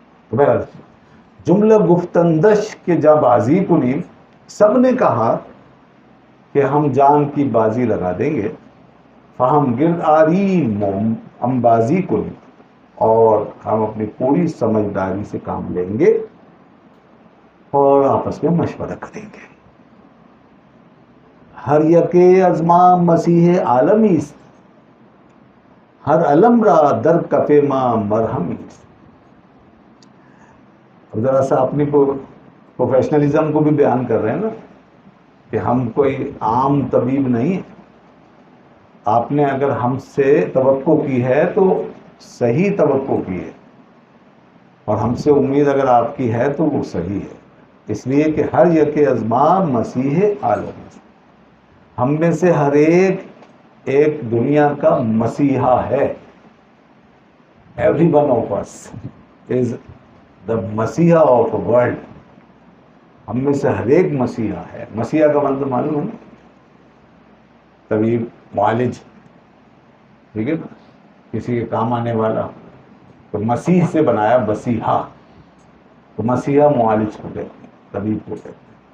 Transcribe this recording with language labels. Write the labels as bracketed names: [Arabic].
[Urdu] تو بہرحال [Persian] جملہ گفتندش کے جا بازی کنی, [Urdu] سب نے کہا کہ ہم جان کی بازی لگا دیں گے. [Persian] فہم گرد آرین, ہم بازی کنی, [Urdu] اور ہم اپنی پوری سمجھداری سے کام لیں گے اور آپس میں مشورہ کریں گے. [Persian] ہر یکے ازما مسیح عالمی, ہر علم را در کفے ماں مرہمی. [Urdu] ذرا سا اپنی پروفیشنلزم کو بھی بیان کر رہے ہیں نا, کہ ہم کوئی عام طبیب نہیں ہیں. آپ نے اگر ہم سے توقع کی ہے تو صحیح توقع کی ہے, اور ہم سے امید اگر آپ کی ہے تو وہ صحیح ہے. اس لیے کہ [Persian] ہر یک ازما مسیح عالم, [Urdu] ہم میں سے ہر ایک دنیا کا مسیحا ہے. [English] every one of us is the مسیحا of the world. [Urdu] ہم میں سے ہر ایک مسیحا ہے. مسیحا کا مطلب معلوم ہے؟ طبیب، معالج، ٹھیک ہے نا، کسی کے کام آنے والا. تو مسیح سے بنایا مسیحا. تو مسیحا معالج کو کہتے ہیں، طبیب کو کہتے ہیں.